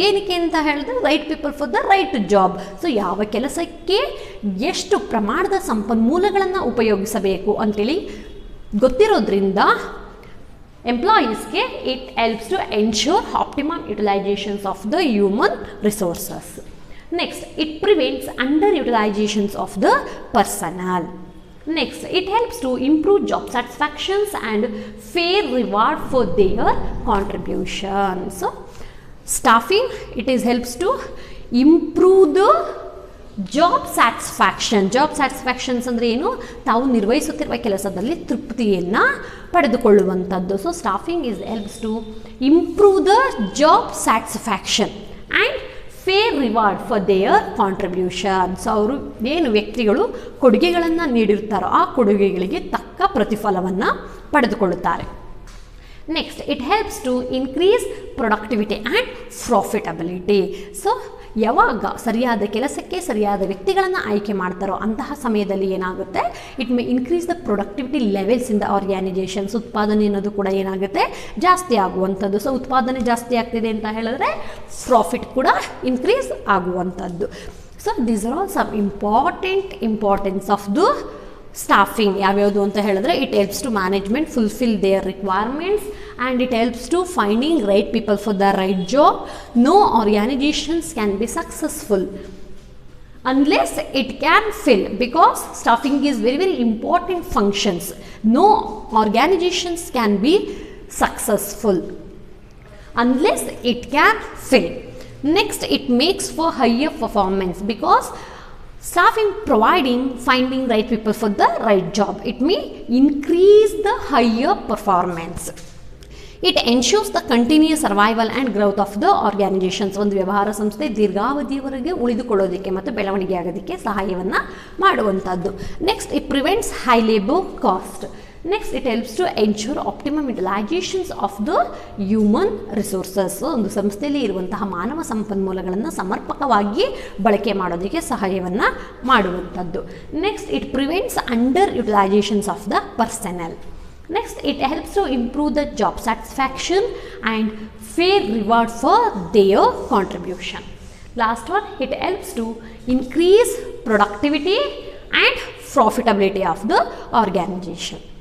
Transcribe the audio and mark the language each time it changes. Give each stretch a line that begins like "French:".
Kannada: ಏನಕ್ಕೆ ಅಂತ ಹೇಳಿದ್ರೆ
English: Right people for the right job.
Kannada: So ಯಾವ ಕೆಲಸಕ್ಕೆ ಎಷ್ಟು ಪ್ರಮಾಣದ ಸಂಪನ್ಮೂಲಗಳನ್ನು ಉಪಯೋಗಿಸಬೇಕು ಅಂತೇಳಿ ಗೊತ್ತಿರೋದ್ರಿಂದ ಎಂಪ್ಲಾಯೀಸ್ಗೆ
English: It helps to ensure optimum utilisations of the human resources. Next, it prevents under utilisations of the personnel. Next, it helps to improve job satisfactions and fair reward for their contribution. So, staffing, helps to improve the job satisfactions
Kannada: ಅಂದರೆ ಏನು? ತಾವು ನಿರ್ವಹಿಸುತ್ತಿರುವ ಕೆಲಸದಲ್ಲಿ ತೃಪ್ತಿಯನ್ನು ಪಡೆದುಕೊಳ್ಳುವಂಥದ್ದು.
English: So staffing helps to improve the job satisfaction and fair reward for their contribution.
Kannada: So ಅವರು ಏನು ವ್ಯಕ್ತಿಗಳು ಕೊಡುಗೆಗಳನ್ನು ನೀಡಿರ್ತಾರೋ ಆ ಕೊಡುಗೆಗಳಿಗೆ ತಕ್ಕ ಪ್ರತಿಫಲವನ್ನು ಪಡೆದುಕೊಳ್ಳುತ್ತಾರೆ.
English: Next, it helps to increase productivity and profitability.
Kannada: So ಯಾವಾಗ ಸರಿಯಾದ ಕೆಲಸಕ್ಕೆ ಸರಿಯಾದ ವ್ಯಕ್ತಿಗಳನ್ನು ಆಯ್ಕೆ ಮಾಡ್ತಾರೋ ಅಂತಹ ಸಮಯದಲ್ಲಿ ಏನಾಗುತ್ತೆ,
English: It may increase the productivity levels in the organisations.
Kannada: ಉತ್ಪಾದನೆ ಅನ್ನೋದು ಕೂಡ ಏನಾಗುತ್ತೆ, ಜಾಸ್ತಿ ಆಗುವಂಥದ್ದು. ಸೊ ಉತ್ಪಾದನೆ ಜಾಸ್ತಿ ಆಗ್ತಿದೆ ಅಂತ ಹೇಳಿದ್ರೆ ಪ್ರಾಫಿಟ್ ಕೂಡ ಇನ್ಕ್ರೀಸ್ ಆಗುವಂಥದ್ದು.
English: So these are all some importance of the staffing.
Kannada: ಯಾವ್ಯಾವುದು ಅಂತ ಹೇಳಿದ್ರೆ
English: It helps to management fulfil their requirements and it helps to finding right people for the right job. No organizations can be successful unless it can fill, because staffing is very very important functions. No organizations can be successful unless it can fill. Next, it makes for higher performance because staffing finding right people for the right job. It may increase the higher performance. It ensures the continuous survival and growth of the organizations.
Kannada: ಒಂದು ವ್ಯವಹಾರ ಸಂಸ್ಥೆ ದೀರ್ಘಾವಧಿಯವರೆಗೆ ಉಳಿದುಕೊಳ್ಳೋದಕ್ಕೆ ಮತ್ತು ಬೆಳವಣಿಗೆ ಆಗೋದಕ್ಕೆ ಸಹಾಯವನ್ನು ಮಾಡುವಂಥದ್ದು.
English: Next, it prevents high labour cost. Next, it helps to ensure optimum utilisations of the human resources.
Kannada: ಒಂದು ಸಂಸ್ಥೆಯಲ್ಲಿ ಇರುವಂತಹ ಮಾನವ ಸಂಪನ್ಮೂಲಗಳನ್ನು ಸಮರ್ಪಕವಾಗಿ ಬಳಕೆ ಮಾಡೋದಕ್ಕೆ ಸಹಾಯವನ್ನು ಮಾಡುವಂಥದ್ದು.
English: Next, it prevents under utilisations of the personnel. Next, it helps to improve the job satisfaction and fair reward for their contribution. Last one, it helps to increase productivity and profitability of the organization.